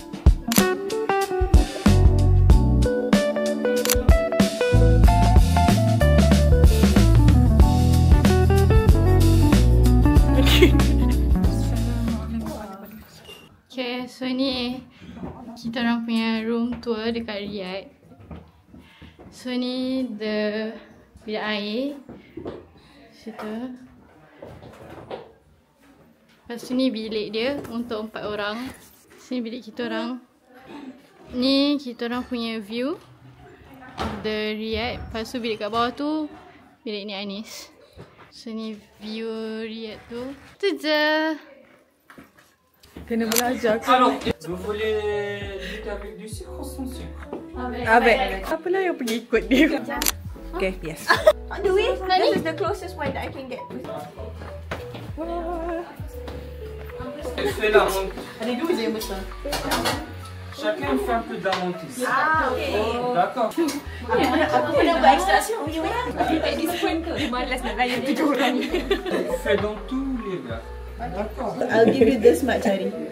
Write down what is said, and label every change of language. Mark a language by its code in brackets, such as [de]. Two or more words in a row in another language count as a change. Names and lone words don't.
[ms] Okay, so ni kita orang punya [en] room tour [ms] dekat Riyadh. So ni the bilik air. Situ. Lepas tu ni bilik dia untuk 4 orang. Sini bilik kita orang. Ni kita orang punya [en] view of the Riyadh. [ms] Lepas tu bilik kat bawah tu bilik ni Anis. So ni view Riyadh tu. Tu je. Kena belajar ke? [fr] Alors, vous voulez du thé avec du sucre ou sans sucre? Avec. [ms] Apalah yang pergi ikut dia. [en] Okay, yes. On the way, this is the closest one that I can get. [fr] Fais la menthe. [ms] Ada dua je yang besar. [fr] Chacun fait un peu d'amantis. [en] Ah, okay. [fr] D'accord. [ms] Aku pernah buat extraction. [en] You take this point [ms] ke? Malas nak layan 7 orang. [fr] Fais dans tous les verres. [en] I'll give you this much, Hari.